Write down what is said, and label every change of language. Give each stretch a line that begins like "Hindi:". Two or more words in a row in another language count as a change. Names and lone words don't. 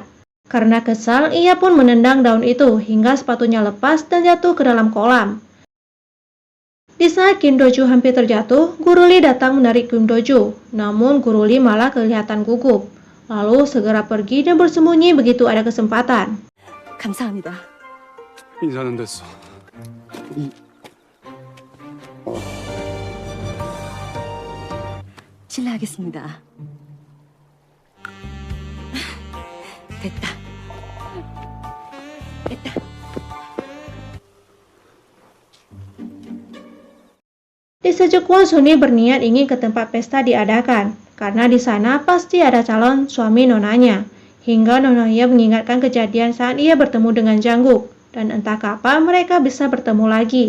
Indonesian: Karena kesal, ia pun menendang daun itu hingga sepatunya lepas dan jatuh ke dalam kolam. Di saat Kim Do-ju hampir terjatuh, Guru Lee datang menarik Kim Do-ju. Namun Guru Lee malah kelihatan gugup. Lalu segera pergi dan bersembunyi begitu ada kesempatan.
Korean: 감사합니다. 인사는 됐어. 실례하겠습니다. 됐다. 됐다.
Indonesian: Di Sejekuan, Sunni berniat ingin ke tempat pesta diadakan, karena di sana pasti ada calon suami nonanya. Hingga Nona Hyo mengingatkan kejadian saat ia bertemu dengan Janggook, dan entah kapan mereka bisa bertemu lagi.